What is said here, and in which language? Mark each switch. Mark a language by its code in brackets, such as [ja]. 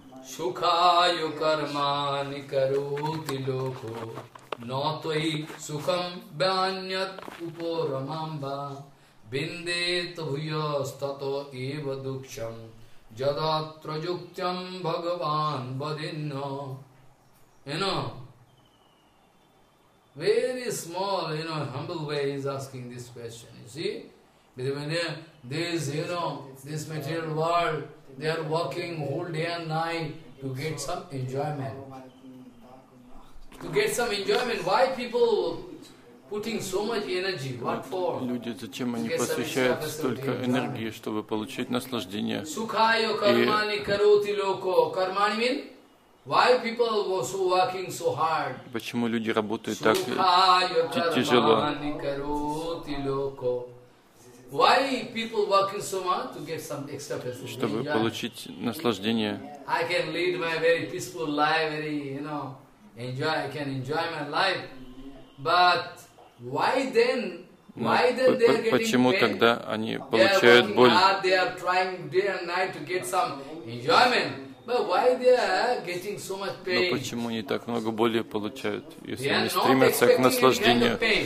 [sa] Сукхаю кармани каруути локо, но твои сукхам бьянят упорамамба, биндетхуя стато ива дукшам, жадатра жуктям Бхагаван бадинно. [en] You know, very small, you know, humble way is asking this question, you see? Because this, you know, this material world, they are working whole day and night, to get some enjoyment. To get some enjoyment. Why people putting so much energy? What for? [ru] Люди, зачем они посвящают столько энергии, чтобы получить наслаждение? [sa] Сукхаю кармани каруути локо. Кармани мин? [en] Why people were so working so hard? [ru] Почему люди работают так тяжело? [sa] Кармани каруути локо. [en] Why people working so much to get some extra pleasure? [ru] Чтобы получить наслаждение. [en] I can lead my very peaceful life, very, you know, enjoy. I can enjoy my life, but why then? Why then they are getting pain? They are working hard. They are trying day and night to get some enjoyment. But why they are getting so much pain? [ru] Но почему они так много боли получают, если они стремятся к наслаждению?